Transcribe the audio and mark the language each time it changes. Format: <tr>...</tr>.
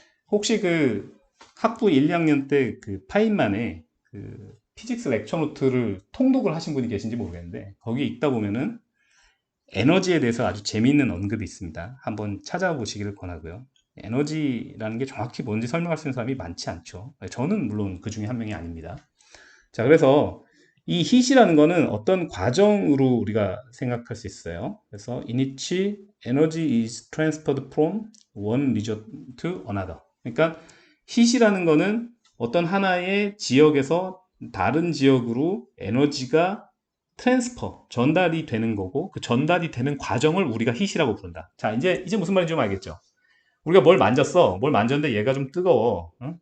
<ko>혹시 그 학부 1, 2학년 때 그 파인만의 그 피직스 렉처 노트를 통독을 하신 분이 계신지 모르겠는데 거기 읽다 보면은 에너지에 대해서 아주 재미있는 언급이 있습니다. 한번 찾아보시기를 권하고요. 에너지라는 게 정확히 뭔지 설명할 수 있는 사람이 많지 않죠. 저는 물론 그 중에 한 명이 아닙니다. 자, 그래서 이 hit이라는 거는 어떤 과정으로 우리가 생각할 수 있어요. 그래서</ko> <en>in which energy is transferred from one region to another.</en> <ko>그러니까 hit이라는 거는 어떤 하나의 지역에서 다른 지역으로 에너지가 전달이 되는 거고 그 전달이 되는 과정을 우리가 hit이라고 부른다. 자, 이제 무슨 말인지 좀 알겠죠? 우리가 뭘 만졌는데 얘가 좀 뜨거워. 응?</ko>